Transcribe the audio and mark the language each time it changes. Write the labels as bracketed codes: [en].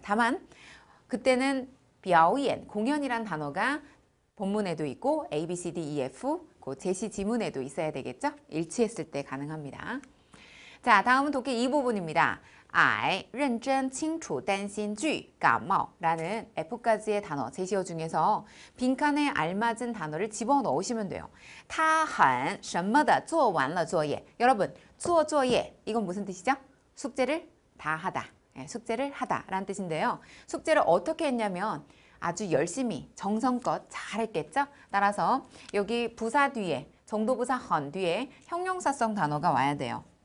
[ko] 다만 그때는 表演, 공연이란 단어가 본문에도 있고 A, B, C, D, E, F 그 제시 지문에도 있어야 되겠죠? 일치했을 때 가능합니다. 자, 다음은 독해 2부분입니다. 爱, 认真, 清楚, 担心, 惧, 感冒 라는 F까지의 단어 제시어 중에서 빈칸에 알맞은 단어를 집어넣으시면 돼요. [zh] 他很什么的做完了作业. [ko] 여러분, 做作业 이건 무슨 뜻이죠? 숙제를 다 하다. 숙제를 하다 라는 뜻인데요. 숙제를 어떻게 했냐면 아주 열심히 정성껏 잘했겠죠? 따라서 여기 부사 뒤에 정도부사 헌 뒤에 형용사성 단어가 와야 돼요.